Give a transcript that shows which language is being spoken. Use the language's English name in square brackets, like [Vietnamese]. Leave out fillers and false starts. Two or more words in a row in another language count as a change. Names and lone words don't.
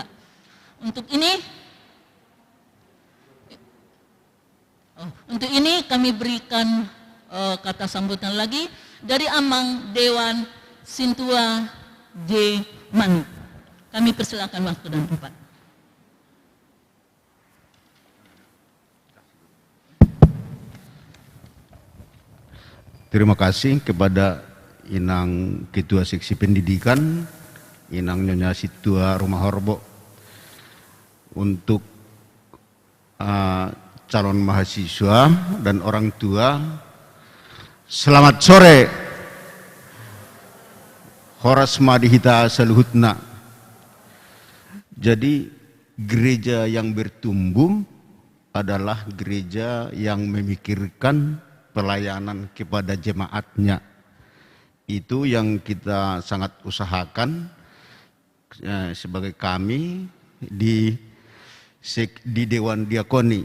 [Indonesian] Untuk ini kami berikan kata sambutan lagi dari Amang Dewan Sintua J. Manu. Kami persilakan waktu dan tempat. Terima kasih kepada Inang Ketua Seksi Pendidikan, Inang Nyonya Situa Rumah Horbo, untuk calon mahasiswa dan orang tua. Selamat sore. [Batak Toba] Horas madihita saluhutna. [Indonesian] Jadi gereja yang bertumbuh adalah gereja yang memikirkan pelayanan kepada jemaatnya. Itu yang kita sangat usahakan sebagai kami di Dewan Diakoni.